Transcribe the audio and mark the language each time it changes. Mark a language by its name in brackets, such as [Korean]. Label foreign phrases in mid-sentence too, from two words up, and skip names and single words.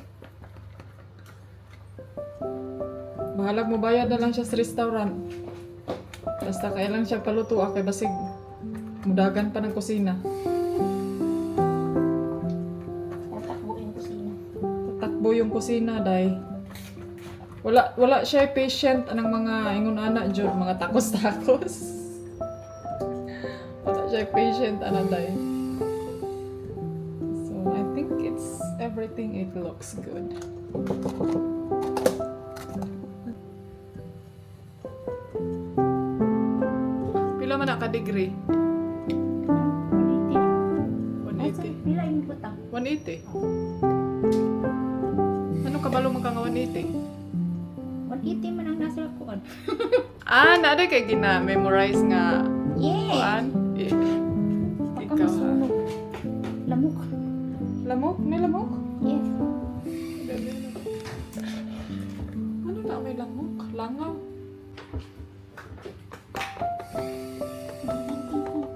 [Cebuano] Bahalag mo bayad na lang siya sa restaurant. Basta kaya lang siya paluto kay basig mudagan pa ng kusina. [Filipino] Tatakbo yung kusina. Tatakbo yung kusina day. [Cebuano] Wala siya patient anang mga ingon ana jud mga takos-takos. Wala siya patient ana day. [English] So I think it's everything it looks good. [Cebuano] Pila man ka degree? 180. Pila yung butang? 180. Ano kabalo man ka nga 180? 180 man ang nasa kuan. Nada kay gina-memorize nga Yes! kuan. [Filipino] Baka Ikaw ha. masunog. Lamok. Lamok? May lamok? Yes. Ano na may lamok? Langaw.